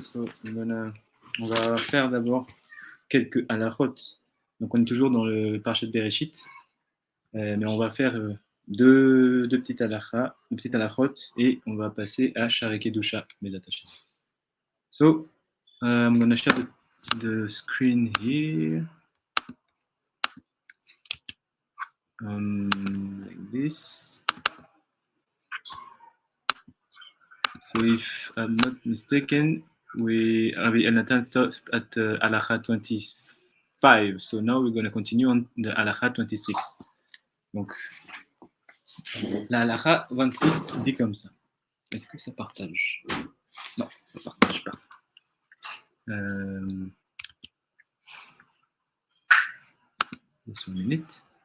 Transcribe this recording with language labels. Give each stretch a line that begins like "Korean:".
French: So, on va faire d'abord quelques halachot. Donc, on est toujours dans le Parashat Bereshit, mais on va faire deux petites halachot, et on va passer à Shaarei Kedusha, Bezat Hashem.
English: So, I'm gonna share the screen here, like this. So, if I'm not mistaken, Nathan stopped at halacha 25. So now we're going to continue on the halacha 26.
French: Donc, la halacha 26 dit comme ça. Est-ce que ça partage? Non, ça partage pas. Laisse une minute.